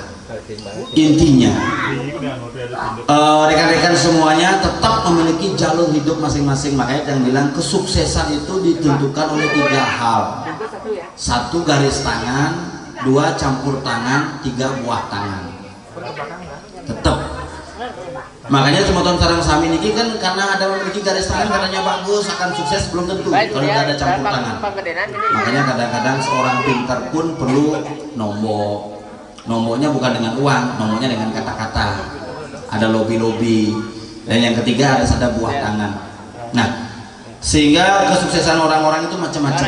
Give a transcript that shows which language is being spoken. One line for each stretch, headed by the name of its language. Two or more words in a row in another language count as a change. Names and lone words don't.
Indonesian: Intinya, rekan-rekan semuanya tetap memiliki jalur hidup masing-masing. Makanya yang bilang kesuksesan itu ditentukan oleh 3 hal. 1 garis tangan, 2 campur tangan, 3 buah tangan. Tetap. Makanya
Balinese: semeton sareng sami niki
Indonesian: kan karena ada memiliki garis tangan katanya bagus, akan sukses, belum tentu kalau tidak ada campur tangan. Makanya kadang-kadang seorang pintar pun perlu nombok. Nomornya bukan dengan uang, nomornya dengan kata-kata. Ada lobby-lobby. Dan yang ketiga harus ada buah tangan. Nah, sehingga kesuksesan orang-orang itu macam-macam.